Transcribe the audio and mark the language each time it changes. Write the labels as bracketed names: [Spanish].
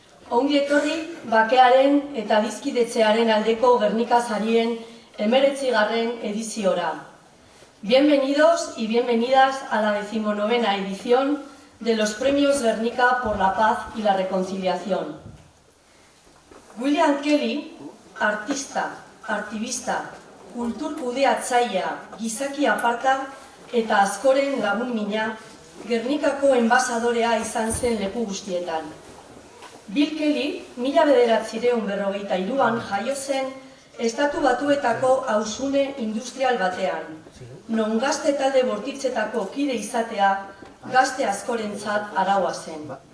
[Basque] Ongi etorri bakearen eta dizkidetzearen aldeko Gernika sarien 19. ediziora. [Spanish] Bienvenidos y bienvenidas a la 19ª edición de los Premios Gernika por la Paz y la Reconciliación. [Basque] William Kelly, artista, aktivista, kultur kudeatzailea, gizaki aparta eta askoren lagun mina, Gernikako enbasadorea izan zen leku guztietan. Bill Kelly, 1953an jaio zen Estatu Batuetako auzune industrial batean, non gazte talde bortitzetako kide izatea gazte askorentzat araua zen.